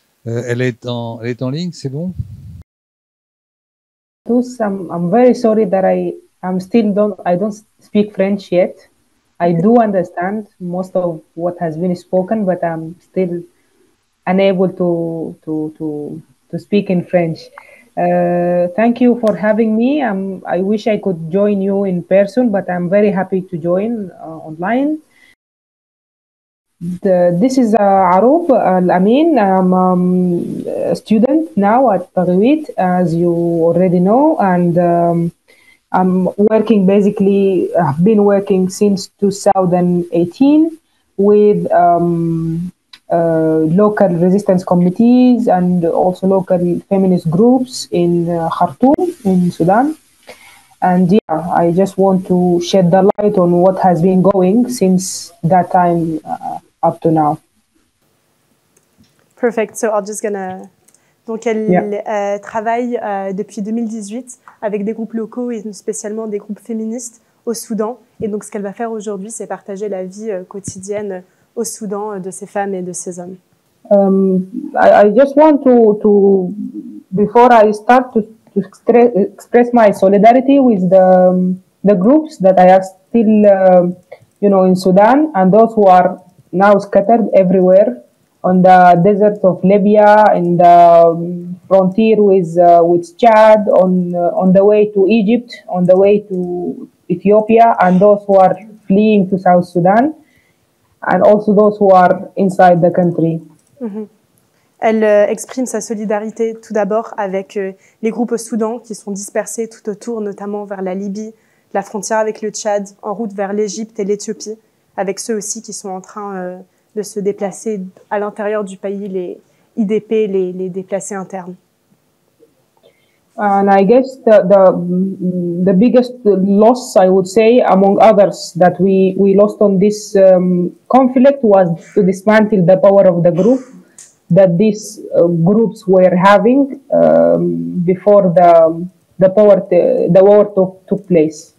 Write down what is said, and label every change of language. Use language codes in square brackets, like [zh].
[fr] Elle est en ligne, c'est bon? [en] I'm very sorry that I don't speak French yet. I do understand most of what has been spoken, but I'm still unable to speak in French. Thank you for having me. I wish I could join you in person, but I'm very happy to join online. This is Aroub Al-Amin. I'm a student now at Tagwit, as you already know, and I'm working I've been working since 2018 with local resistance committees and also local feminist groups in Khartoum, in Sudan. And yeah, I just want to shed the light on what has been going since that time up to now. Perfect. So I'm just gonna... [fr] Donc elle travaille depuis 2018 avec des groupes locaux et spécialement des groupes féministes au Soudan. Et donc ce qu'elle va faire aujourd'hui, c'est partager la vie quotidienne au Soudan de ces femmes et de ces hommes. [en] I just want to before I start to express my solidarity with the groups that I are still in Sudan, and those who are now scattered everywhere on the desert of Libya, in the frontier with Chad, on the way to Egypt, on the way to Ethiopia, and those who are fleeing to South Sudan, and also those who are inside the country. Mm-hmm. [fr] Elle exprime sa solidarité tout d'abord avec les groupes au Soudan qui sont dispersés tout autour, notamment vers la Libye, la frontière avec le Tchad, en route vers l'Égypte et l'Éthiopie, avec ceux aussi qui sont en train de se déplacer à l'intérieur du pays, les IDP, les déplacés internes. [en] And I guess the biggest loss, I would say, among others, that we lost on this conflict was to dismantle the power of the group that these groups were having before the war took place.